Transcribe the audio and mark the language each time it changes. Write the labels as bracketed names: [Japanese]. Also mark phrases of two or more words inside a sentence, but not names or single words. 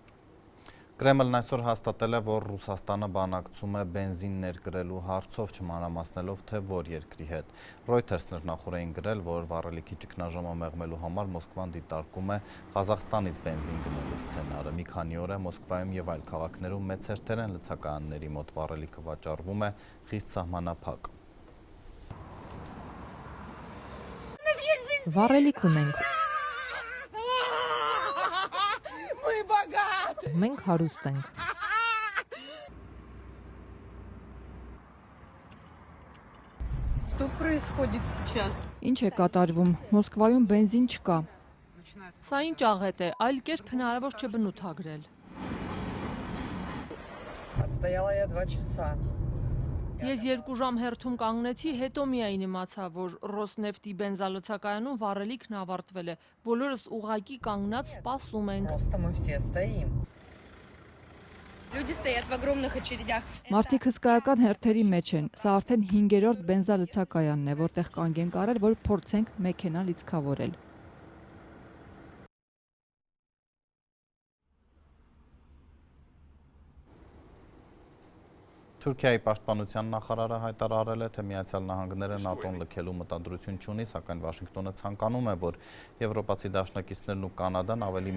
[Armenian] Կրեմլն այսօր հաստատել է, որ Ռուսաստանը բանակցում է բենզին ներկրելու հարցով, չմանրամասնելով թե որ երկրի հետ։ Reuters-ն էր նախորդին գրել, որ վառելիքի ճգնաժամը մեղմելու համար Մոսկվան դիտարկում է Ղազախստանից բենզին գնելու սցենարը։ Մի քանի օր է Մոսկվայում եւ այլ քաղաքներում մեծ հերթերեն լցակայանների մոտ վառելիքը վաճառվում է խիստ սահմանափակ։ Վառելիք ունենք։ Մենք հարուստ ենք։ [Russian] Что происходит сейчас? [Armenian] Ինչ է կատարվում։ Մոսկվայում բենզին չկա։ Սա ինչ աղետ է, այլ կերպ հնարավոր չէ բնութագրել։ [Russian] Отстояла я 2 часа. [Armenian] Ես 2 ժամ հերթում կանգնեցի, հետո միայն իմացա, որ Ռոսնեֆտի բենզալցակայանում վառելիքն ավարտվել է։ Բոլորս ուղղակի կանգնած սպասում ենք։ [Russian] Просто мы все стоим. Люди стоят в огромных очередях. [Armenian] Մարդիկ հսկայական հերթերի մեջ են։ Սա արդեն 5-րդ բենզալցակայանն է, որտեղ կանգ ենք արել, որ փորձենք մեքենա լիցքավորել։ Թուրքիայի պաշտպանության նախարարը հայտարարել է, թե Միացյալ Նահանգները ՆԱՏՕ-ն լքելու մտադրություն չունի, սակայն Վաշինգտոնը ցանկանում է, որ եվրոպացի դաշնակիցներն ու Կանադան ավելի